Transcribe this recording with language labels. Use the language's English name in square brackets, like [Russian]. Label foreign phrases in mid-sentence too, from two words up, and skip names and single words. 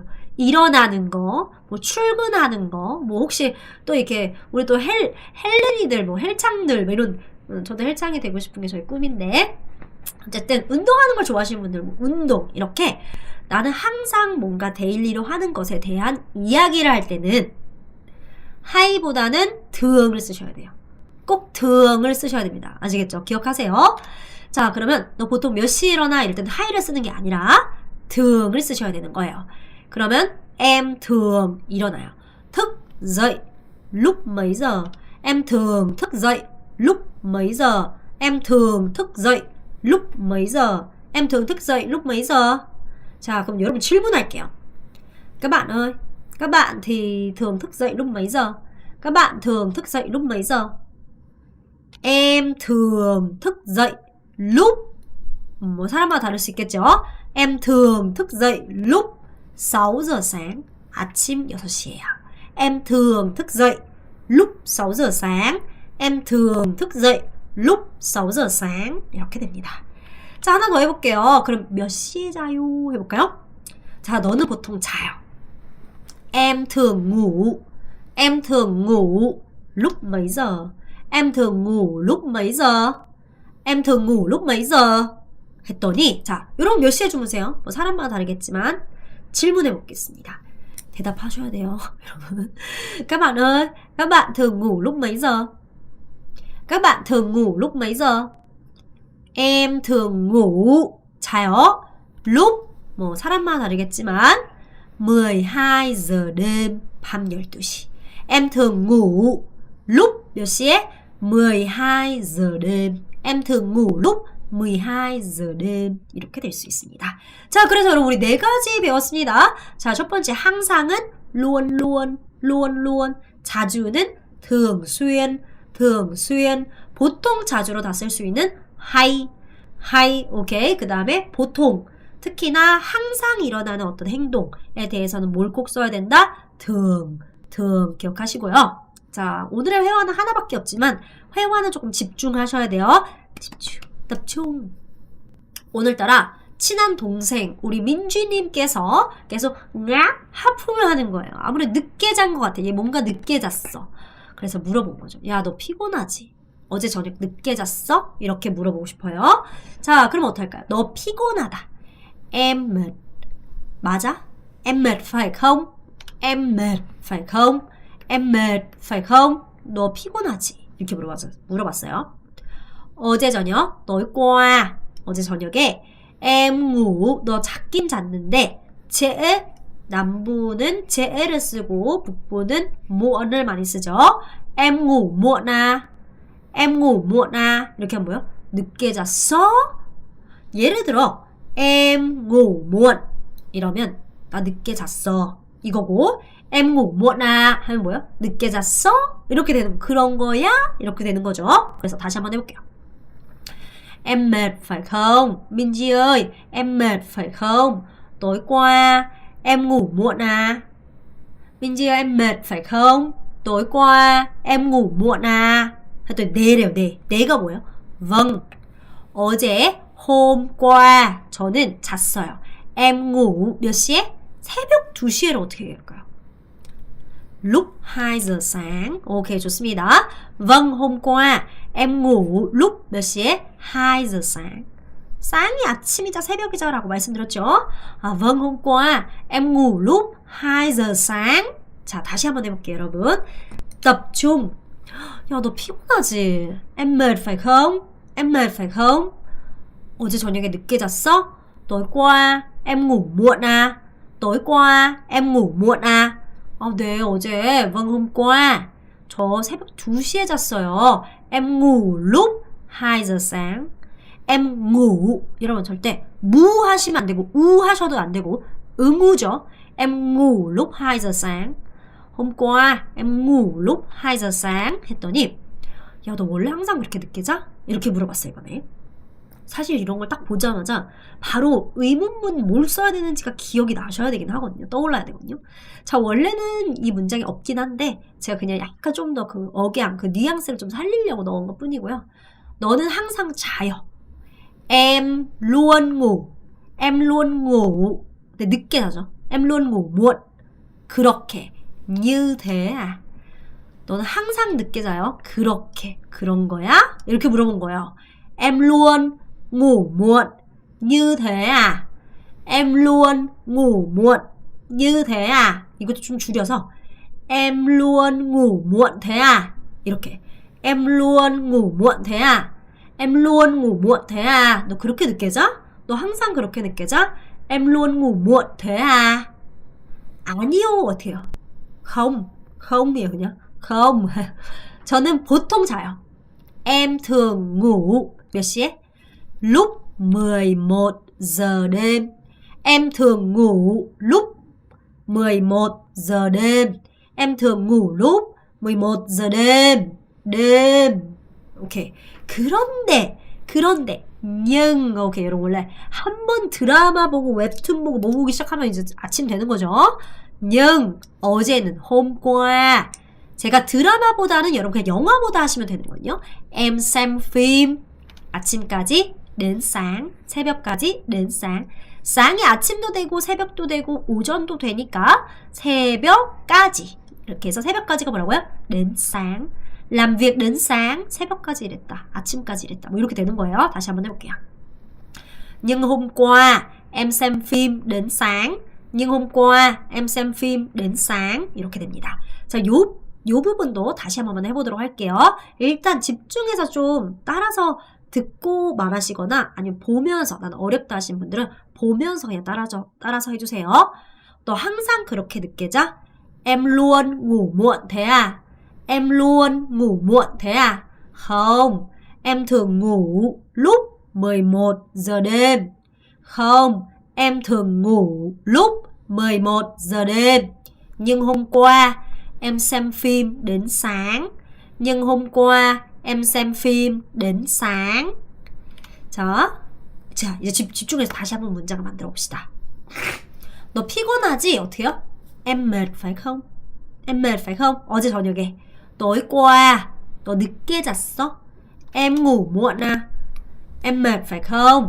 [Korean] 일어나는 거, 뭐 출근하는 거, 뭐 혹시 또 이렇게 우리 또 헬렌이들 뭐 헬창들 뭐 이런 저도 헬창이 되고 싶은 게 저희 꿈인데 어쨌든 운동하는 걸 좋아하시는 분들 뭐 운동 이렇게 나는 항상 뭔가 데일리로 하는 것에 대한 이야기를 할 때는 하이보다는 thường 을 쓰셔야 돼요. 꼭 thường 을 쓰셔야 됩니다. 아시겠죠? 기억하세요. 자, 그러면 너 보통 몇 시에 일어나? 이럴 때는 하이를 쓰는 게 아니라 thường 을 쓰셔야 되는 거예요. [Vietnamese] 그러면 em thường 일어나요. thức dậy lúc mấy giờ? Em thường thức dậy lúc mấy giờ? Em thường thức dậy lúc mấy giờ? Em thường thức dậy lúc mấy giờ? [Korean] 자, 그럼 여러분 질문할게요. [Vietnamese] Các bạn ơi, các bạn thì thường thức dậy lúc mấy giờ? Các bạn thường thức dậy lúc mấy giờ? Em thường thức dậy lúc [Korean] 뭐 사람마다 다를 수 있겠죠. [Vietnamese] Em thường thức dậy lúc 6 giờ sáng. [Korean] 아침 6시에요. [Vietnamese] Em thường thức dậy lúc 6 giờ sáng. Em thường thức dậy lúc 6 giờ sáng. [Korean] 이렇게 됩니다. 자, 하나 더 해볼게요. 그럼 몇 시에 자요? 해볼까요? 자, 너는 보통 자요. [Vietnamese] Em thường ngủ. Em thường ngủ lúc mấy giờ? Em thường ngủ lúc mấy giờ? Em thường ngủ lúc mấy giờ? [Korean] 했더니 자, 여러분 몇 시에 주무세요? 뭐 사람마다 다르겠지만 질문해 보겠습니다. 대답하셔야 돼요, 여러분. [Vietnamese] Các bạn ơi, các bạn thường ngủ lúc mấy giờ? Các bạn thường ngủ lúc mấy giờ? Em thường ngủ 자요. lúc [Korean] 뭐 사람마다 다르겠지만 [Vietnamese] 12 giờ đêm [Korean] 밤 12시. [Vietnamese] Em thường ngủ lúc [Korean] 몇 시에? [Vietnamese] 12 giờ đêm. Em thường ngủ lúc 12 giờ đêm. [Korean] 이렇게 될 수 있습니다. 자, 그래서 여러분 우리 네 가지 배웠습니다. 자, 첫 번째 항상은 [Vietnamese] luôn luôn, luôn luôn. [Korean] 자주는 [Vietnamese] thường xuyên. [Korean] 보통 자주로 다 쓸 수 있는 hay, 오케이. 그 다음에 보통, 특히나 항상 일어나는 어떤 행동에 대해서는 뭘 꼭 써야 된다? thường 기억하시고요. 자, 오늘의 회화는 하나밖에 없지만 회화는 조금 집중하셔야 돼요. 집중. 오늘따라 친한 동생 우리 민주님께서 계속 하품을 하는 거예요. 아무래도 늦게 잔 것 같아. 얘 뭔가 늦게 잤어. 그래서 물어본 거죠. 야, 너 피곤하지? 어제 저녁 늦게 잤어? 이렇게 물어보고 싶어요. 자, 그럼 어떡할까요? 너 피곤하다. [Vietnamese] Em mệt. 맞아? Em mệt phải không? Em mệt phải không? Em mệt phải không? [Korean] 너 피곤하지? 이렇게 물어봤어요. 어제 저녁, [Vietnamese] tối qua. [Korean] 어제 저녁에 [Vietnamese] em ngủ, [Korean] 너 잤긴 잤는데 trễ, 남부는 trễ 를 쓰고 북부는 muộn을 많이 쓰죠. [Vietnamese] Em ngủ muộn à? Em ngủ muộn à? [Korean] 이렇게 하면 뭐예요? 늦게 잤어? 예를 들어 [Vietnamese] em ngủ muộn [Korean] 이러면 나 늦게 잤어 이거고, [Vietnamese] em ngủ muộn à [Korean] 하면 뭐예요? 늦게 잤어? 이렇게 되는 그런 거야? 이렇게 되는 거죠. 그래서 다시 한번 해볼게요. [Vietnamese] Em mệt phải không? Minji ơi, em mệt phải không? Tối qua em ngủ muộn à? Minji ơi, em mệt phải không? Tối qua em ngủ muộn à? [Korean] 했더니 네래요, 네. 네가 뭐예요? [Vietnamese] vâng. [Korean] 어제, [Vietnamese] hôm qua [Korean] 저는 잤어요. [Vietnamese] Em ngủ [Korean] 몇 시에? 새벽 2시에를 어떻게 얘기할까요? [Vietnamese] Lúc 2 giờ sáng. [Korean] 오케이, 좋습니다. [Vietnamese] Vâng, hôm qua em ngủ lúc [Korean] 몇 시에? [Vietnamese] 2 giờ sáng. sáng [Korean] 이 아침이자 새벽이자 라고 말씀드렸죠? [Vietnamese] Vâng, hôm qua em ngủ lúc 2 giờ sáng. [Korean] 자, 다시 한번 해볼게요, 여러분. [Vietnamese] tập trung. [Korean] 야, 너 피곤하지? [Vietnamese] Em mệt phải không? Em mệt phải không? [Korean] 어제 저녁에 늦게 잤어? [Vietnamese] Tối qua em ngủ muộn à? Tối qua em ngủ muộn à? [Korean] 네, 어제 [Vietnamese] vâng hôm qua [Korean] 저 새벽 2시에 잤어요. [Vietnamese] Em ngủ lúc 2 giờ sáng. Em ngủ, [Korean] 여러분 절대 무 하시면 안 되고 우 하셔도 안 되고 의무죠. [Vietnamese] Em ngủ lúc 2 giờ sáng. Hôm qua em ngủ lúc 2 giờ sáng [Korean] 했더니 야, 너 원래 항상 그렇게 늦게 자? 이렇게 물어봤어요, 이번에. 사실 이런 걸 딱 보자마자 바로 의문문 뭘 써야 되는지가 기억이 나셔야 되긴 하거든요. 떠올라야 되거든요. 자, 원래는 이 문장이 없긴 한데 제가 그냥 약간 좀 더 그 억양, 그 뉘앙스를 좀 살리려고 넣은 것 뿐이고요. 너는 항상 자요. [Vietnamese] Em luôn ngủ. Em luôn ngủ. [Korean] 근데 늦게 자죠. [Vietnamese] Em luôn ngủ muộn. 그렇게. như thế à? [Korean] 너는 항상 늦게 자요? 그렇게. 그런 거야? 이렇게 물어본 거예요. [Vietnamese] Em luôn ngủ muộn. như thế à? Em luôn ngủ muộn. như thế à? [Korean] 이것도 좀 줄여서 [Vietnamese] Em luôn ngủ muộn thế à? [Korean] 이렇게. [Vietnamese] Em luôn ngủ muộn thế à? Em luôn ngủ muộn thế à? [Korean] 너 그렇게 늦게 자? 너 항상 그렇게 늦게 자? [Vietnamese] Em luôn ngủ muộn thế à? [Korean] 아니요. 어때요? [Vietnamese] không. [Korean] Khom이에요, 그냥. không. 저는 보통 자요. [Vietnamese] Em thường ngủ [Korean] 몇 시에? [Vietnamese] lúc 11 giờ đêm. Em thường ngủ lúc 11 giờ đêm. Em thường ngủ lúc 11 giờ đêm. đêm. [Korean] 오케이. 그런데 그런데 오케이 여러분 원래 한 번 드라마 보고 웹툰 보고 뭐 보기 시작하면 이제 아침 되는 거죠. 어제는 [Vietnamese] hôm qua [Korean] 제가 드라마보다는 여러분 그냥 영화보다 하시면 되는 거거든요. [Vietnamese] Em xem phim [Korean] 아침까지 [Vietnamese] đến sáng [Korean] 새벽까지 [Vietnamese] đến sáng sáng [Korean] 이 아침도 되고 새벽도 되고 오전도 되니까 새벽까지 이렇게 해서 새벽까지가 뭐라고요? [Vietnamese] đến sáng làm việc đến sáng [Korean] 새벽까지 일했다 아침까지 일했다 뭐 이렇게 되는 거예요. 다시 한번 해볼게요. [Vietnamese] Nhưng hôm qua em xem phim đến sáng Nhưng hôm qua em xem phim đến sáng [Korean] 이렇게 됩니다. 자, 요 부분도 다시 한번 해보도록 할게요. 일단 집중해서 좀 따라서 듣고 말하시거나 아니면 보면서 나는 어렵다 하신 분들은 보면서 그냥 따라서 해주세요. 또 항상 그렇게 늦게 자. [Vietnamese] Em luôn ngủ muộn thế à? Em luôn ngủ muộn thế à? Không, em thường ngủ lúc 11 giờ đêm. Không, em thường ngủ lúc 11 giờ đêm. Nhưng hôm qua em xem phim đến sáng. Nhưng hôm qua em xem phim đến sáng. [Korean] 자, 이제 집중해서 다시 한번 문장을 만들어 봅시다. 너 피곤하지? 어때요? [Vietnamese] Em mệt phải không? Em mệt phải không? [Korean] 어제 저녁에. [Vietnamese] tối qua, [Korean] 너 늦게 잤어? [Vietnamese] Em ngủ muộn à? Em mệt phải không?